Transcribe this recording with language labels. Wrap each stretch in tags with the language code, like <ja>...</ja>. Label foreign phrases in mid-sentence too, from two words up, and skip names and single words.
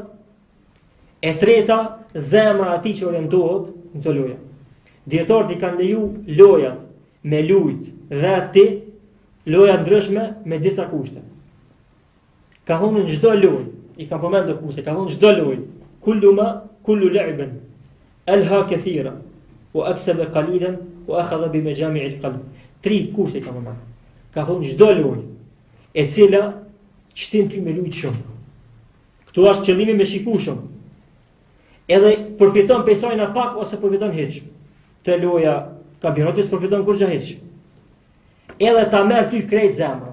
<sq>E treta, zemra atij që orientohet në këto loja. Dietarët i kanë leju lojat me lujt vetë, loja ndryshme me disa kushte. Ka thonë në çdo lojë, i kam përmendur kushte, ka thonë çdo lojë,</sq> <ar>كل لعب ألهى كثيرا وأكسب قليلا وأخذ بمجامع القلب.</ar> <sq>3 kushte ka përmendur. Ka thonë çdo lojë e cila shtin ty me lujt shumë. Këtu është qëllimi me shiku shumë. Edhe përfiton pesojna pak ose përfiton hiç. Te loja kampionatit përfiton kurrë hiç. Edhe ta merr ty krejt zemra.</sq>